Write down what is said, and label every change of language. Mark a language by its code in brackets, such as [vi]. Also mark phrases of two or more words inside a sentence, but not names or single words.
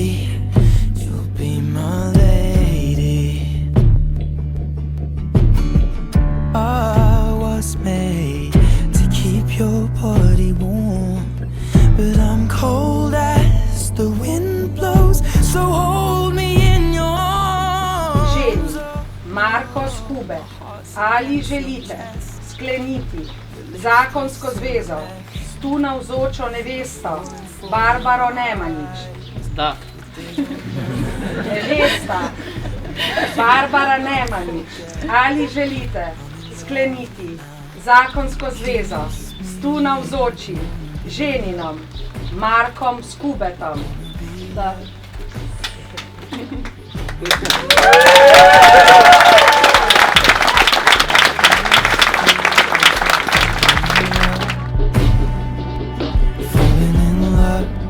[en] You'll be my lady. I was made to keep your body warm, but I'm cold as the wind blows, so hold me in your arms. [sl] Ženi, Marko Skube, ali želite skleniti zakonsko zvezo s tu navzočo nevesto Barbaro Nemanič? Da. Nevesta Barbara Nemanič, ali želite skleniti zakonsko zvezo s tu navzočim ženinom Markom Skubetom? Da. [en] Falling in love.